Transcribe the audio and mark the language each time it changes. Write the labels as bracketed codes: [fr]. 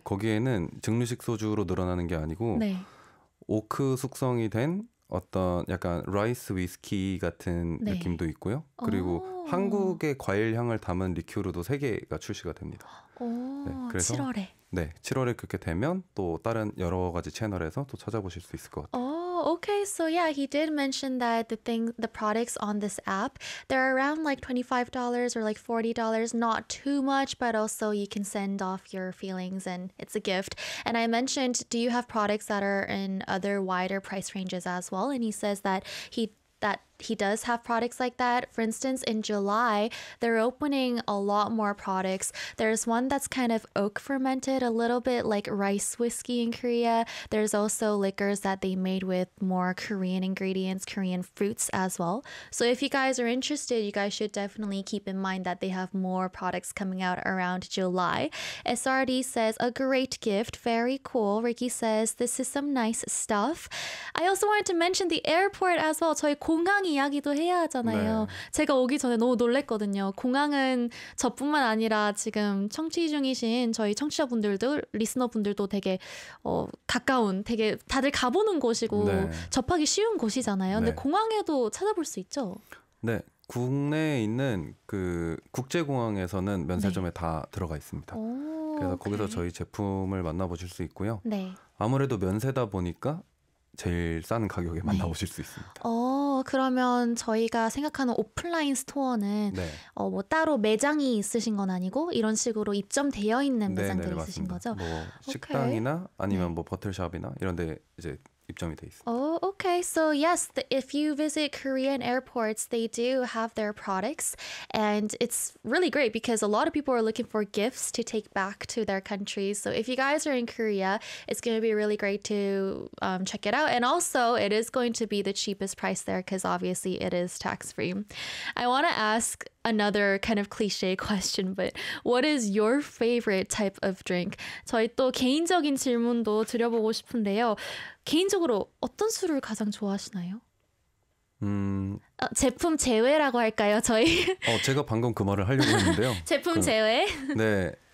[ko] 거기에는 증류식 소주로 늘어나는 게 아니고 네. 오크 숙성이 된 어떤 약간 라이스 위스키 같은 네. 느낌도 있고요. 그리고 한국의 과일 향을 담은 리큐르도 3개가 출시가 됩니다. 네, 그래서 7월에. 네, 7월에 그렇게 되면 또 다른 여러 가지 채널에서 또 찾아보실 수 있을 것 같아요. [en] Okay, so yeah, he did mention that the products on this app, they're around like $25 or like $40, not too much, but also you can send off your feelings and it's a gift. And I mentioned, do you have products that are in other wider price ranges as well? And he says that he does have products like that. For instance, in July, they're opening a lot more products. There's one that's kind of oak fermented, a little bit like rice whiskey in Korea. There's also liquors that they made with more Korean ingredients, Korean fruits as well. So if you guys are interested, you guys should definitely keep in mind that they have more products coming out around July. SRD says, a great gift. Very cool. Ricky says, this is some nice stuff. I also wanted to mention the airport as well. [ko] 저희 공항 이야기도 해야 하잖아요. 네. 제가 오기 전에 너무 놀랬거든요. 공항은 저뿐만 아니라 지금 청취 중이신 저희 청취자분들도 리스너분들도 되게 가까운 되게 다들 가보는 곳이고 네. 접하기 쉬운 곳이잖아요. 근데 네. 공항에도 찾아볼 수 있죠? 네. 국내에 있는 그 국제공항에서는 면세점에 네. 다 들어가 있습니다. 그래서 오케이. 거기서 저희 제품을 만나보실 수 있고요. 네. 아무래도 면세다 보니까 제일 싼 가격에 네. 만나보실 수 있습니다. 그러면 저희가 생각하는 오프라인 스토어는 네. 뭐 따로 매장이 있으신 건 아니고 이런 식으로 입점되어 있는 매장들이 네, 있으신 거죠? 뭐 식당이나 아니면 네. 뭐 버틀샵이나 이런 데 이제 입점이 돼 있어요. Okay. [en] So yes, if you visit Korean airports, they do have their products and it's really great because a lot of people are looking for gifts to take back to their countries. So if you guys are in Korea, it's going to be really great to check it out. And also, it is going to be the cheapest price there because obviously it is tax-free. I want to ask another kind of cliche question, but what is your favorite type of drink? [ko] 저희 또 개인적인 질문도 드려보고 싶은데요. 개인적으로 어떤 술을 가장 좋아하시나요? 제품 제외라고 할까요, 저희? 제가 방금 그 말을 하려고 했는데요. 제품 제외? 네.